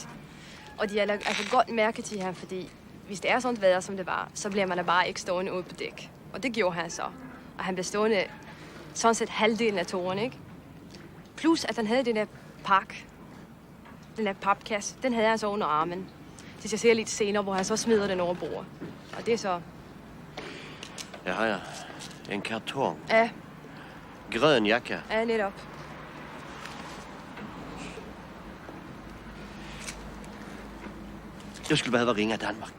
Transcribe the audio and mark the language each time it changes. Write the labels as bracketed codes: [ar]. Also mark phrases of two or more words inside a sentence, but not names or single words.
[da] Och de har alltså godt mærke til ham, fordi hvis det er sådan et vejr, som det var, så bliver man da bare ikke stående ude på dæk. Og det gjorde han så. Og han blev stående sådan set halvdelen af turen, ikke? Plus, at han havde den der pakke, den der papkasse, den havde han så under armen. Det jeg ser lidt senere, hvor han så smider den over bordet. Og det er så... [sv] Ja. En kartong. Ja. Grön jacka. [da] Ja, netop. [sv] Jag skulle behöva ringa Danmark.